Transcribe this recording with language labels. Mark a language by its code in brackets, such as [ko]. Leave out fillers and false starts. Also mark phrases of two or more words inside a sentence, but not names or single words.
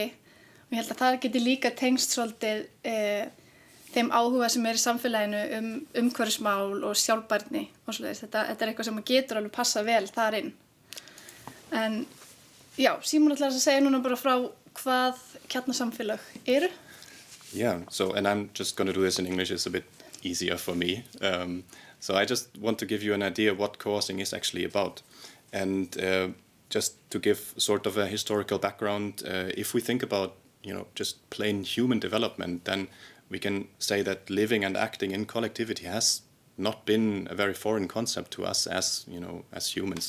[is] Og ég held að það geti líka tengst svolítið þeim áhuga sem í samfélaginu umhverfismál og sjálfbærni og svoleiðis. Þetta eitthvað sem getur alveg passa vel þar inn. En já, Símon ætlar að segja núna bara frá hvað kjarnasamfélag eru. [en] Yeah, and I'm just going to do this in English. It's a bit easier for me. So I just want to give you an idea what co-housing is actually about. And just to give sort of a historical background, if we think about, just plain human development, then we can say that living and acting in collectivity has not been a very foreign concept to us as humans.